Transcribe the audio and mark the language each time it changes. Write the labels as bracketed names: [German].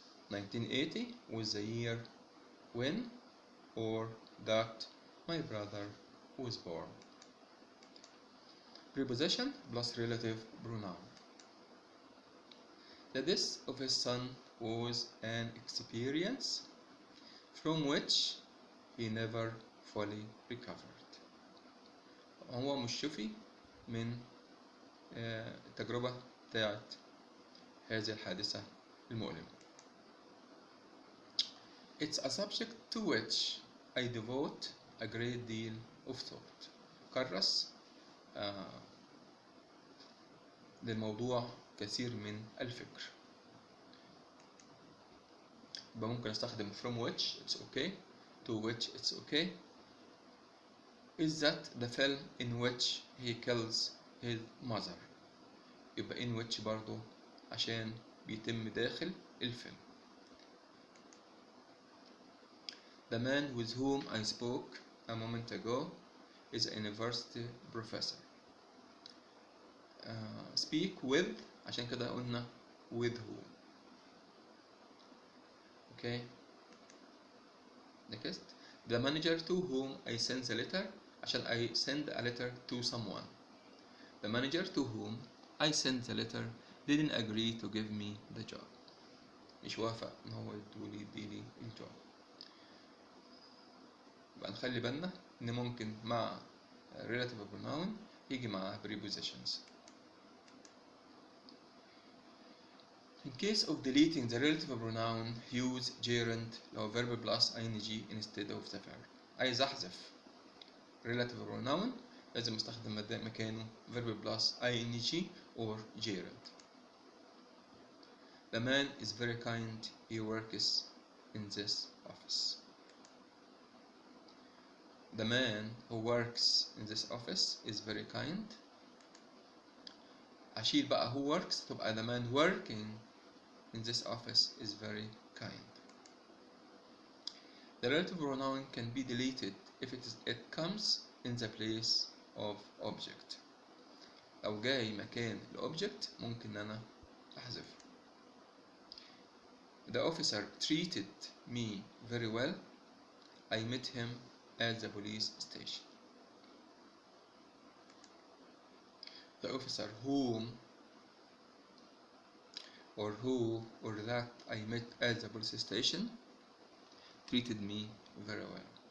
[English] 1980 was the year when or that my brother was born. Preposition plus relative pronoun. The death of his son was an experience from which he never fully recovered. [Arabic] هو مش شفي من التجربة بتاعت هذه الحادثة المؤلمة. [English] It's a subject to which I devote a great deal of thought. [Arabic] كرس للموضوع كثير من الفكر. يبقى ممكن استخدم [English] from which it's okay to which it's okay. Is that the film in which he kills his mother. [Arabic] يبقى [English] in which [Arabic] برضو عشان بيتم داخل الفيلم. [English] The man with whom I spoke a moment ago is a university professor. Speak with [Arabic] عشان كده قلنا [English] with whom. Okay. Next. The manager to whom I sent the letter [Arabic] عشان [English] I send a letter to someone. The manager to whom I sent the letter didn't agree to give me the job. [Arabic] مش وافق ان هو يديلي الجوب. يبقى نخلي بالنا ان ممكن مع [English] relative pronoun [Arabic] يجي معاه [English] prepositions. In case of deleting the relative pronoun use gerund [Arabic] لو [English] verb plus ing instead of the verb. [Arabic] عايز احذف [English] relative pronoun [Arabic] لازم استخدم مكانه [English] verb plus ing or gerund. The man is very kind. He works in this office. The man who works in this office is very kind. [Arabic] أشيل بقى [English] who works [Arabic] تبقى [English] the man working in this office is very kind. The relative pronoun can be deleted if it comes in the place of object. [Arabic] لو جاي مكان الأوبجكت ممكن أنا أحذفه. [English] The officer treated me very well. I met him at the police station. The officer whom or who or that I met at the police station treated me very well.